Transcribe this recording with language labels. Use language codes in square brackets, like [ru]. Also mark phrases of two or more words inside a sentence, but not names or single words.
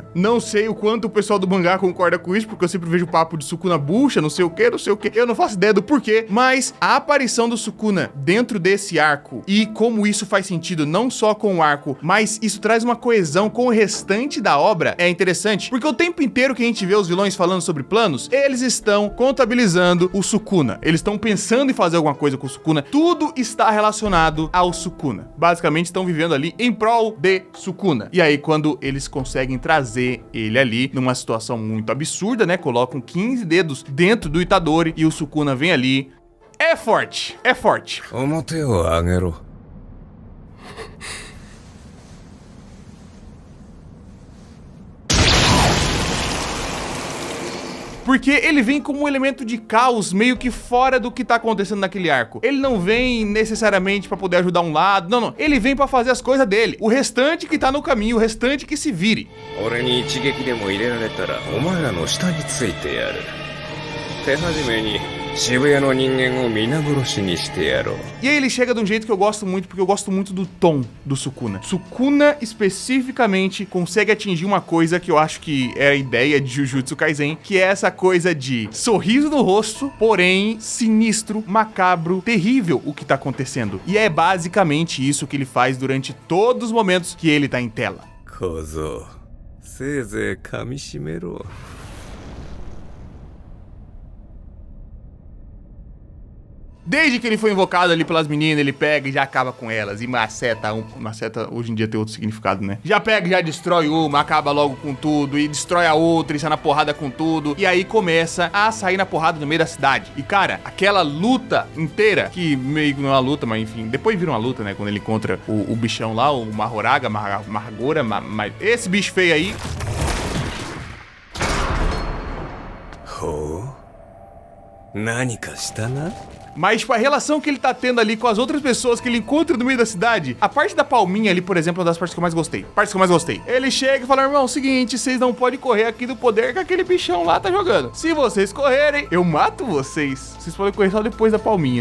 [pt] Não sei o quanto o pessoal do mangá concorda com isso, porque eu sempre vejo papo de Sukuna bucha, não sei o que, eu não faço ideia do porquê, mas a aparição do Sukuna dentro desse arco e como isso faz sentido não só com o arco, mas isso traz uma coesão com o restante da obra é interessante, porque o tempo inteiro que a gente vê os vilões falando sobre planos, eles estão contabilizando o Sukuna, eles estão pensando em fazer alguma coisa com o Sukuna, tudo está relacionado ao Sukuna. Basicamente estão vivendo ali em prol de Sukuna. E aí quando eles conseguem trazer ele ali numa situação muito absurda, né? Colocam 15 dedos dentro do Itadori e o Sukuna vem ali. É forte, é forte. [ja] 表を上げろ。 [pt] Porque ele vem como um elemento de caos meio que fora do que tá acontecendo naquele arco. Ele não vem necessariamente pra poder ajudar um lado, não. Ele vem pra fazer as coisas dele. O restante que tá no caminho, o restante que se vire. [ja] 俺に一撃でも入れられたらお前らの下についてやる。手始めに渋谷の人間を皆殺しにしてやろう。 [pt] E aí ele chega de um jeito que eu gosto muito, porque eu gosto muito do tom do Sukuna. Sukuna, especificamente, consegue atingir uma coisa que eu acho que é a ideia de Jujutsu Kaisen, que é essa coisa de sorriso no rosto, porém sinistro, macabro, terrível o que tá acontecendo. E é basicamente isso que ele faz durante todos os momentos que ele tá em tela. [ja] 小僧、せいぜい噛み締めろ。 [pt] Desde que ele foi invocado ali pelas meninas, ele pega e já acaba com elas. E maceta maceta hoje em dia tem outro significado, né? Já pega e já destrói uma, acaba logo com tudo. E destrói a outra e sai na porrada com tudo. E aí começa a sair na porrada no meio da cidade. E cara, aquela luta inteira, que meio que não é uma luta, mas enfim, depois vira uma luta, né? Quando ele encontra o bichão lá, o Mahoraga, Margora, mas esse bicho feio aí. Oh. [ja] 何かしたな? [pt] Mas, tipo, a relação que ele tá tendo ali com as outras pessoas que ele encontra no meio da cidade. A parte da palminha ali, por exemplo, é uma das partes que eu mais gostei. Ele chega e fala, irmão, seguinte, vocês não podem correr aqui do poder que aquele bichão lá tá jogando. Se vocês correrem, eu mato vocês. Vocês podem correr só depois da palminha.